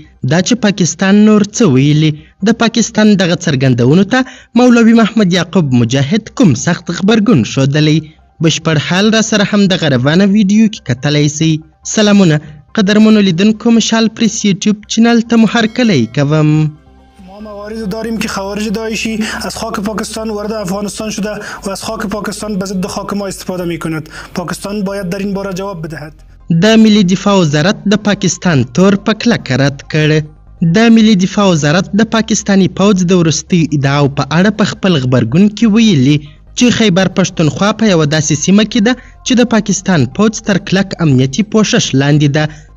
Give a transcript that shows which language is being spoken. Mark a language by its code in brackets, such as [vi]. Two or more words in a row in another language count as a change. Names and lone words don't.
[ps] دا چې پاکستان نور څه ویلي. د پاکستان دغه څرګندونو ته مولوي محمد یعقوب مجاهد کوم سخت غبرګون ښودلی. بشپړ حال را سره هم د روانه ویډیو کې کتلی شئ. سلامونه قدرمنو لیدونکو، مشال پریس یوتیوب چینل ته مو هرکلی کوم. [fa] ما موارد داریم که خوارج داعشی از خاک پاکستان وارد افغانستان شده و از خاک پاکستان به ضد خاک ما استفاده می کند. پاکستان باید در این باره جواب بدهد. [ps] د ملي دفاع وزارت د پاکستان تور په کلکه رد کړ. د ملي دفاع وزارت د پاکستانی پوځ د وروستي ادعاو په اړه په خپل غبرګون کې ویلي چې خیبر پښتونخوا په یوه داسې سیمه کې ده چې د پاکستان پوځ تر کلک امنیتي پوښښ لاندې ده.